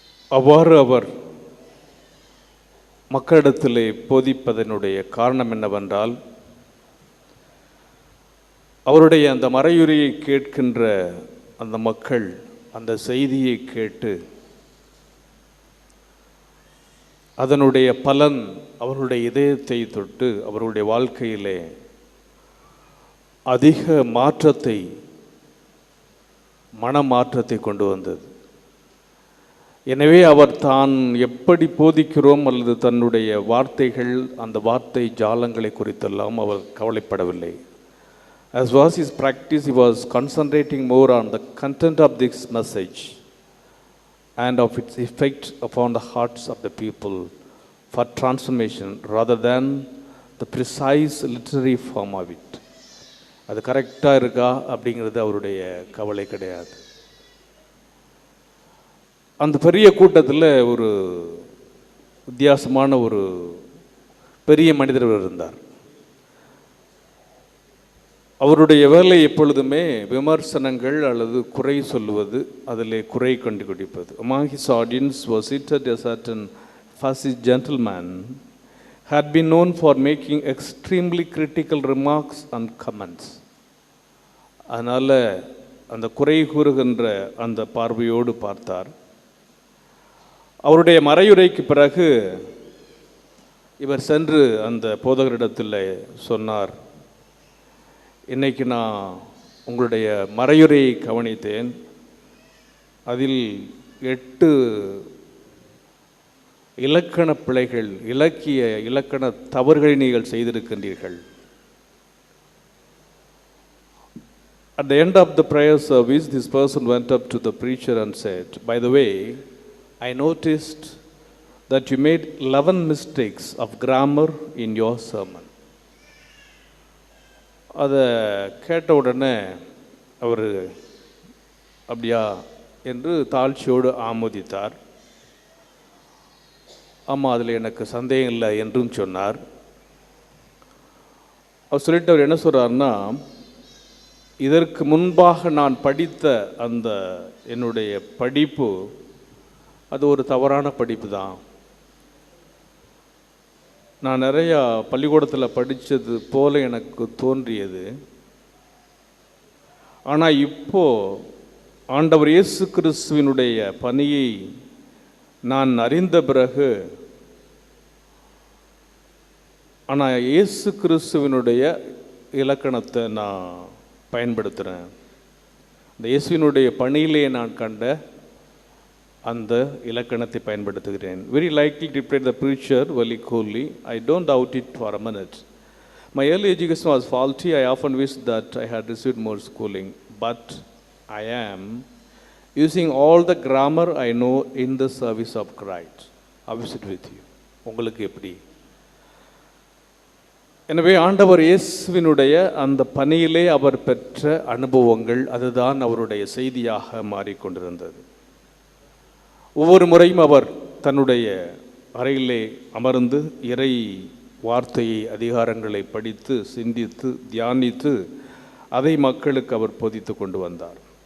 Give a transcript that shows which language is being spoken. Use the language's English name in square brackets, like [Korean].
[Tamil] அவ்வாறு அவர் மக்களிடத்திலே போதிப்பதனுடைய காரணம் என்னவென்றால், அவருடைய அந்த மறையுரையை கேட்கின்ற அந்த மக்கள் அந்த செய்தியை கேட்டு அதனுடைய பலன் அவர்களுடைய இதயத்தை தொட்டு அவர்களுடைய வாழ்க்கையிலே அதிக மாற்றத்தை, மனமாற்றத்தை கொண்டு வந்தது. எனவே அவர் தான் எப்படி போதிக்கிறோம் அல்லது தன்னுடைய வார்த்தைகள், அந்த வார்த்தை ஜாலங்களை குறித்தெல்லாம் அவர் கவலைப்படவில்லை. [English] As was his practice, he was concentrating more on the content of this message and of its effect upon the hearts of the people for transformation rather than the precise literary form of it. [Tamil] அது கரெக்டாக இருக்கா அப்படிங்கிறது அவருடைய கவலை கிடையாது. அந்த பெரிய கூட்டத்தில் ஒரு வித்தியாசமான ஒரு பெரிய மனிதர் இருந்தார். அவருடைய வேலை எப்பொழுதுமே விமர்சனங்கள் அல்லது குறை சொல்லுவது, அதில் குறை கண்டுபிடிப்பது. [English] Among his audience was seated a certain fussy gentleman had been known for making extremely critical remarks and comments. [Tamil] அதனால் அந்த குறை கூறுகின்ற அந்த பார்வையோடு பார்த்தார். அவருடைய மறையுரைக்கு பிறகு இவர் சென்று அந்த போதகரிடத்தில் சொன்னார், இன்னைக்கு நான் உங்களுடைய மறையுரையை கவனித்தேன். அதில் 8 இலக்கண பிழைகள், இலக்கண தவறுகளை நீங்கள் செய்திருக்கின்றீர்கள். [English] At the end of the prayer service, this person went up to the preacher and said, by the way, I noticed that you made 11 mistakes of grammar in your sermon. [Tamil] அதை கேட்ட உடனே அவர் அப்படியா என்று தாழ்ச்சியோடு ஆமோதித்தார். ஆமாம், அதில் எனக்கு சந்தேகம் இல்லை என்றும் சொன்னார். அவர் சொல்லிட்டு அவர் என்ன சொல்கிறார்னா, இதற்கு முன்பாக நான் படித்த அந்த என்னுடைய படிப்பு அது ஒரு தவறான படிப்பு தான். நான் நிறையா பள்ளிக்கூடத்தில் படித்தது போல எனக்கு தோன்றியது. ஆனால் இப்போது ஆண்டவர் இயேசு கிறிஸ்துவினுடைய பணியை நான் அறிந்த பிறகு, ஆனால் இயேசு கிறிஸ்துவினுடைய இலக்கணத்தை நான் பயன்படுத்துகிறேன். இந்த இயேசுவினுடைய பணியிலே நான் கண்ட அந்த இலக்கணத்தை பயன்படுத்துகிறேன். [English] Very likely, replied the preacher very coolly. I don't doubt it for a minute. My early education was faulty. I often wish that I had received more schooling. But I am using all the grammar I know in the service of Christ. How is it with you? [Tamil] உங்களுக்கு எப்படி? எனவே ஆண்டவர் இயேசுவினுடைய அந்த பணியிலே அவர் பெற்ற அனுபவங்கள் அதுதான் அவருடைய செய்தியாக மாறிக்கொண்டிருந்தது. ஒவ்வொரு முறையும் அவர் தன்னுடைய அறையிலே அமர்ந்து இறை வார்த்தையை, அதிகாரங்களை படித்து, சிந்தித்து, தியானித்து அதை மக்களுக்கு அவர் போதித்து கொண்டு வந்தார்.